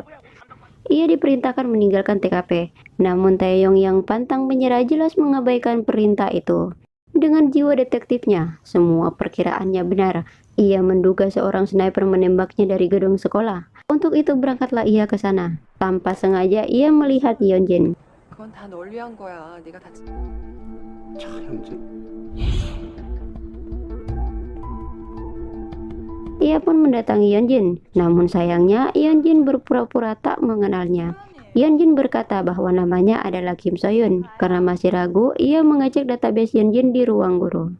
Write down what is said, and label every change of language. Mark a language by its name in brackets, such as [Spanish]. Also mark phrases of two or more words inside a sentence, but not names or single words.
[Indonesian] Ia diperintahkan meninggalkan TKP. Namun Taeyong yang pantang menyerah jelas mengabaikan perintah itu. Dengan jiwa detektifnya, semua perkiraannya benar. Ia menduga seorang sniper menembaknya dari gedung sekolah. Untuk itu berangkatlah ia ke sana. Tanpa sengaja ia melihat Yeonjin. [Korean] 그건 다 널 위한 거야. 네가 다 [Indonesian] Ia pun mendatangi Yeonjin. Namun sayangnya Yeonjin berpura-pura tak mengenalnya. Yeonjin berkata bahwa namanya adalah Kim So-yoon. Karena masih ragu, ia mengecek database Yeonjin di ruang guru.